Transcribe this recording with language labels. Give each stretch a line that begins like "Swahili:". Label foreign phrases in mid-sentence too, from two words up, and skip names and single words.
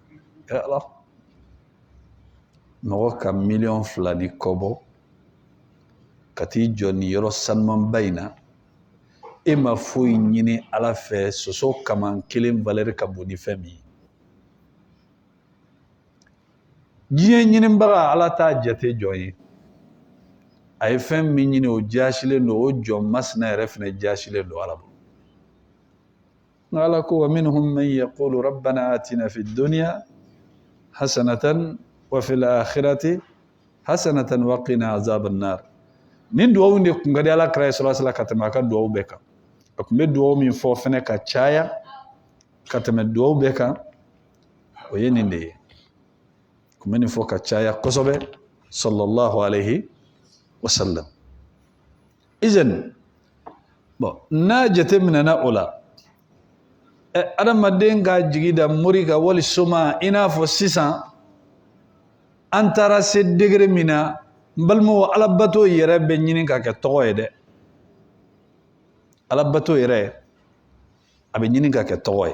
Bambara: Ala, mɔgɔ ka 2 ni kɔ bɔ ka t'i jɔ ni yɔrɔ sanumanba in na, e ma foyi ɲini ala fɛ soso kaman kelen valeur ka bon ni fɛn min ye. Diɲɛ ɲinibaga ala t'a jate jɔn ye. A ye fɛn min ɲini o jaasilen don, o jɔn masina yɛrɛ fɛnɛ jaasilen don ala bolo. Nka ala ko
Arabic: ومنهم من يقول ربنا آتنا في الدنيا حسنة وفي الآخرة حسنة وقنا عذاب النار.
Bambara: Nin duwawu de kun ka di ala kira
Arabic: صلى الله عليه وسلم
Bambara: ka tɛmɛ a ka duwawu bɛɛ kan. A kun bɛ duwawu min fɔ fɛnɛ ka caya ka tɛmɛ duwawu bɛɛ kan, o ye nin de ye. Kun bɛ nin fɔ ka caya kosɛbɛ
Arabic: صلى الله عليه وسلم.
Bambara: Izen, bon, n'a jate minɛna o la, adamaden ka jigi da mori ka wali soma i n'a fɔ sisan an taara se degré min na, n balimaw alabato yɛrɛ bɛ ɲini ka kɛ tɔgɔ ye dɛ. Alabato yɛrɛ a bɛ ɲini ka kɛ tɔgɔ ye.